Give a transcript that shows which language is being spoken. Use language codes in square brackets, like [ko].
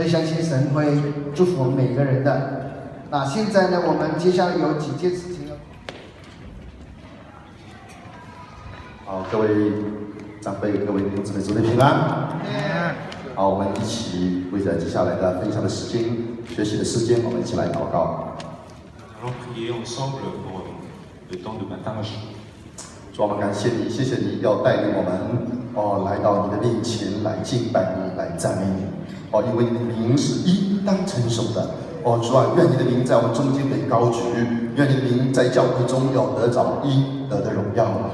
[zh] 所以相信神会祝福我们每个人的。那现在呢，我们接下来有几件事情要。好，各位长辈、各位弟兄姊妹，主内平安。好，我们一起为着接下来的分享的时间、学习的时间，我们一起来祷告。 [fr] Allons prier ensemble pour le temps de partage. [zh] 主，我们感谢你，谢谢你要带领我们来到你的面前来敬拜你，来赞美你。因为你的名是应当称颂的。主啊，愿你的名在我们中间被高举，愿你的名在教会中要得着应得的荣耀。